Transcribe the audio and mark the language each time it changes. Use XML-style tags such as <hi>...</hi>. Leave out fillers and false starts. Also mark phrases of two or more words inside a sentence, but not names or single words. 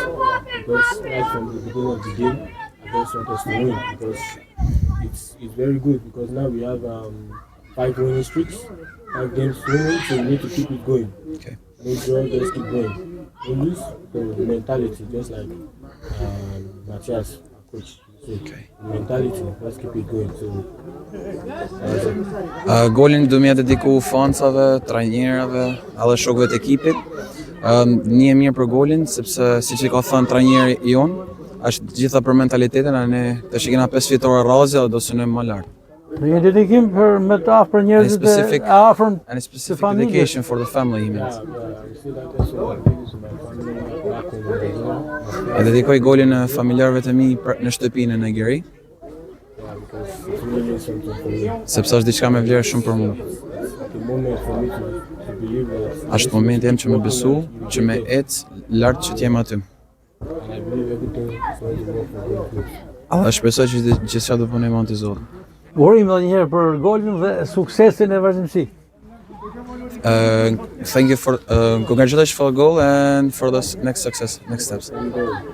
<en>Because right from the beginning of the game, I just want us to win because it's very good. Because now we have 5 winning streaks, 5 games winning, so we need to keep it going. Okay. Make sure just keep going. We lose, so the mentality, just like Matthias, our coach. So Okay. mentality, let's keep it going. So</en> <sq>Golin do m'ia dediku fansave, trajnerave, edhe shokëve të ekipit. Një mirë për golin, sepse siç i ka thënë trajneri jon, është gjitha për mentalitetin, ne tash kena 5 fitore rrazi dhe do synojmë më lart. Një dedikim për me të afër njerëzit</sq> <en>specific-</en> <sq>e afërm</sq> <en>And a specific</en> <sq>familjes.</sq> <en>dedication for the family, he meant. We see that also to my family back in Nigeria.</en> <sq>E dedikoj golin familjarëve të mi në shtëpinë në Nigeri,</sq> <en>Because it really something for me.</en> <sq>sepse është diçka me vlerë shumë për mua.</sq> <en>At the moment for me to believe that.</en> <sq>Është momenti jam që më besu, që me ecë lart që t'jem aty.</sq> <en>And I believe everything is going to work for good.</en> <sq>Dhe shpresoj që gjithçka do punojmë anë të Zotit. Urim edhe një herë për golin dhe suksesin e vazhdimsi.</sq> <en>Thank you for congratulations for the goal and for the next success, next steps.</en>